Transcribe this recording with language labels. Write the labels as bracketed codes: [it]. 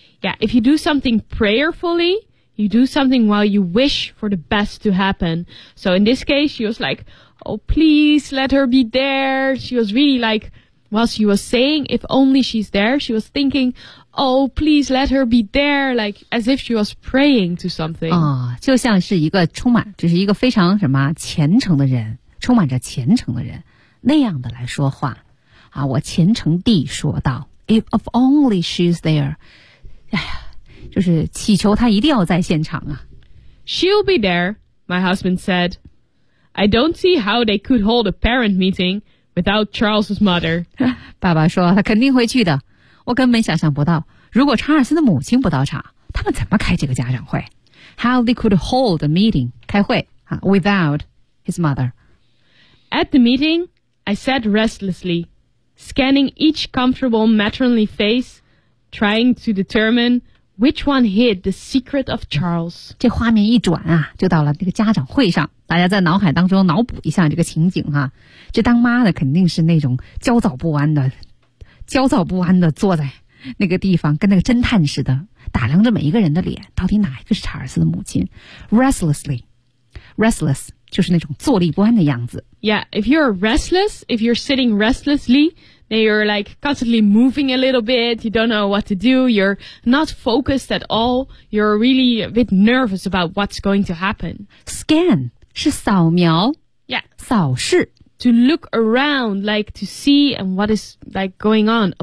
[en] Yeah, if you do something prayerfully,You do something while you wish for the best to happen. So in this case, she was like, oh, please let her be there. She was really like, while she was saying, if only she's there, she was thinking, oh, please let her be there, like as if she was praying to something. [zh] 哦，就像是一个充满，就是一个非常什么虔诚的人，充满着虔诚的人，那样的来说话。啊，我虔诚地说道 [en] if only she's there, [zh] 哎呀。就是祈求他一定要在现场啊。 [en] She'll be there, my husband said. I don't see how they could hold a parent meeting without Charles's mother. [zh] 爸爸说他肯定会去的。我根本想象不到如果查尔斯的母亲不到场他们怎么开这个家长会。 [en] How they could hold a meeting, [zh] 开会啊 [en] without his mother. At the meeting, I sat restlessly, scanning each comfortable matronly face, trying to determine... Which one hid the secret of Charles? [zh] 这画面一转啊，就到了那个家长会上。大家在脑海当中脑补一下这个情景哈、啊。这当妈的肯定是那种焦躁不安的坐在那个地方，跟那个侦探似的打量着每一个人的脸，到底哪一个是查尔斯的母亲 ？Restless 就是那种坐立不安的样子。 [en] Yeah, if you're restless, if you're sitting restlessly. Then you're like constantly moving a little bit. You don't know what to do. You're not focused at all. You're really a bit nervous about what's going to happen. [zh] Scan 是扫描 [en] Yeah. [zh] 扫视 [en] To look around, like to see and what is like going on.